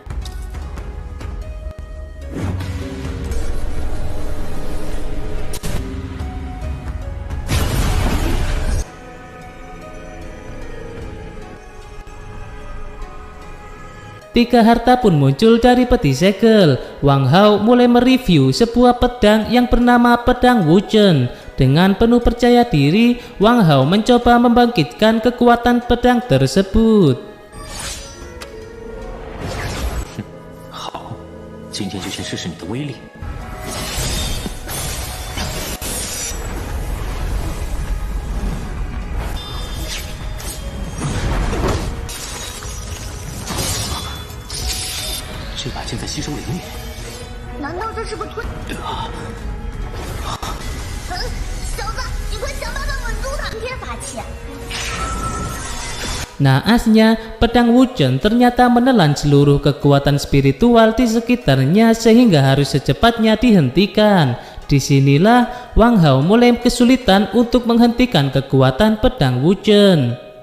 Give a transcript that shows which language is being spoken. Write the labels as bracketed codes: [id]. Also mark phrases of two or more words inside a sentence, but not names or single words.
[id] Tiga harta pun muncul dari peti segel. Wang Hao mulai mereview sebuah pedang yang bernama pedang Wuchen. Dengan penuh percaya diri, Wang Hao mencoba membangkitkan kekuatan pedang tersebut. [zh] 好，今天就先试试你的威力。这把剑在吸收灵力，难道这是个吞？小子，你快想办法稳住他！天法器。 [id] Naasnya, pedang Wuchen ternyata menelan seluruh kekuatan spiritual di sekitarnya sehingga harus secepatnya dihentikan. Disinilah Wang Hao mulai kesulitan untuk menghentikan kekuatan pedang Wuchen.